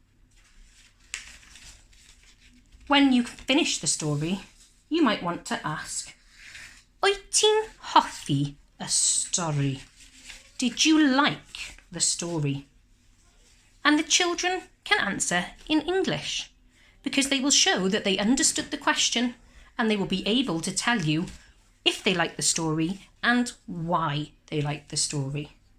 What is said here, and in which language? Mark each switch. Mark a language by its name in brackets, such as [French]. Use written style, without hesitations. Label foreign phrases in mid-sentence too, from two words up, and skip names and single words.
[English] When you finish the story, you might want to ask, [Welsh] wyt ti'n hoffi y stori? [English] Did you like the story? And the children can answer in English because they will show that they understood the question and they will be able to tell you if they like the story and why they like the story.